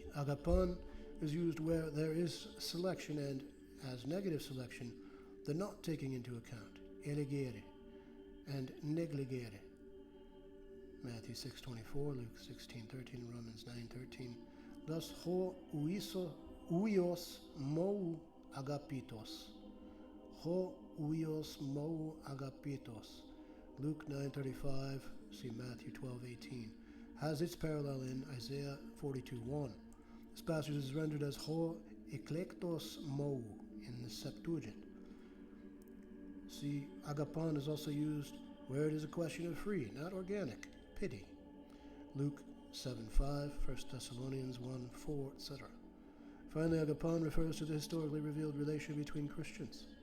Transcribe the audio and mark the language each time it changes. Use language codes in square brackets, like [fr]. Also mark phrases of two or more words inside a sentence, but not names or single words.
[en] Agapon is used where there is selection and, as negative selection, the not taking into account, elegere, and negligere. Matthew 6:24, Luke 16:13, Romans 9:13. Thus, [el] ὁ υἱός μου ἀγαπητός. Ὁ υἱός μου ἀγαπητός. [en] Luke 9:35, see Matthew 12:18. Has its parallel in Isaiah 42:1. This passage is rendered as [el] ὁ ἐκλεκτός μου [en] in the Septuagint. See, agapon is also used where it is a question of free, not organic, pity. Luke 7:5, 1 Thessalonians 1:4, etc. Finally, agapon refers to the historically revealed relation between Christians.